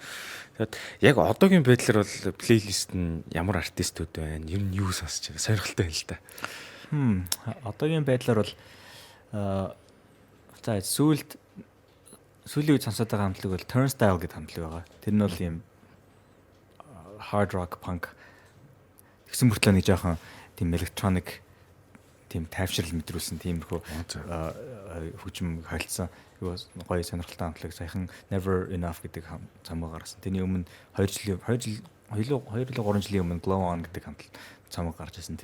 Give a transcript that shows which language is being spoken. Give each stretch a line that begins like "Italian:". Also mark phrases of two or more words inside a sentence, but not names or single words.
Mongolian: Тэгэд яг одоогийн байдлаар бол плейлист нь ямар артистууд байна? Ер нь юу сонсч байгаа? Сонирхолтой байна л та. Одоогийн байдлаар бол за сүүлийн үед сонсоод байгаа хамтлаг бол Turnstile гэдэг хамтлаг байгаа. Тэр нь бол ийм
English: hard rock punk
Mongolian: гэсэн мөртлөө нэг жоохон тийм electronic тийм тайвшрал мэдрүүлсэн тиймэрхүү хөгжим хойлцсон гоё сонирхолтой хамтлаг саяхан Never Enough гэдэг цамаг гаргасан. Тэний өмнө 2 3 жилийн өмнө Glow On гэдэг хамтлаг цамаг гарч ирсэн.